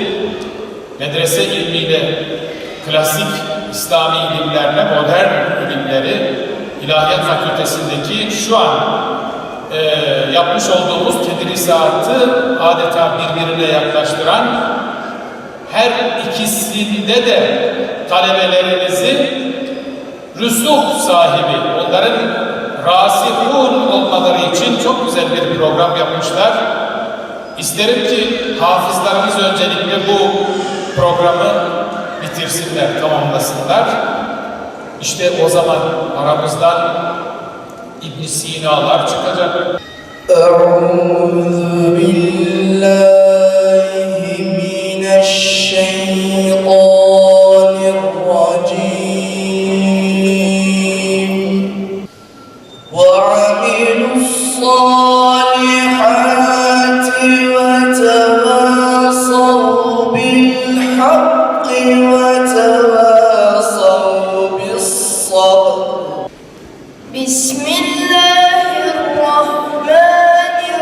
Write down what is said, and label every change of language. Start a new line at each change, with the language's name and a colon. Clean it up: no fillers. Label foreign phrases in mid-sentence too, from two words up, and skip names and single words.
Turkish: Medrese ilmiyle klasik İslami ilimlerle modern ilimleri İlahiyat Fakültesindeki şu an yapmış olduğumuz tedrisatı adeta birbirine yaklaştıran, her ikisinde de talebelerimizi rüsuh sahibi, onların rasihun olmaları için çok güzel bir program yapmışlar. İsterim ki hafızlarımız öncelikle bu programı bitirsinler, tamamlasınlar. İşte o zaman aramızdan İbn Sina'lar çıkacak.
Arabic: أعوذ بالله من الشيطان الرجيم وعملوا الصالحات وتواصوا بالحق وتواصوا بالصبر بسم الله الرحمن